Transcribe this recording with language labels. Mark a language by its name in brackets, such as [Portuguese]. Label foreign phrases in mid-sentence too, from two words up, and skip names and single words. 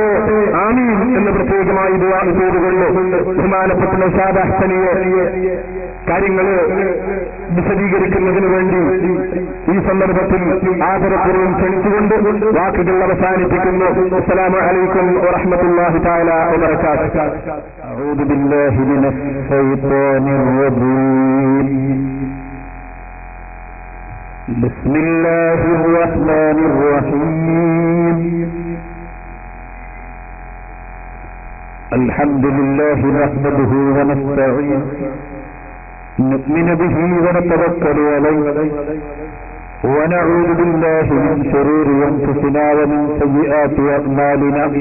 [Malayalam] ആമീൻ എന്ന് പ്രത്യേകമായി ദുആ ചെയ്തുകൊണ്ട് ബഹുമാനപ്പെട്ട നൗഷാദ് അഹ്സനിയെ കാര്യങ്ങൾ വിശദീകരിക്കുന്നതിന് വേണ്ടി ഈ സന്ദർഭത്തിൽ ആദരപൂർവ്വം ക്ഷണിച്ചുകൊണ്ട് വാക്കുകൾ അവസാനിപ്പിക്കുന്നു. [Arabic] السلام عليكم ورحمة الله تعالى وبركاته. أعوذ بالله من الشيطان الرجيم. بسم الله الرحمن الرحيم. الحمدلله نحمده ونستعينه نؤمن به ونتوكل عليه ونعوذ بالله من شرور أنفسنا ومن سيئات أعمالنا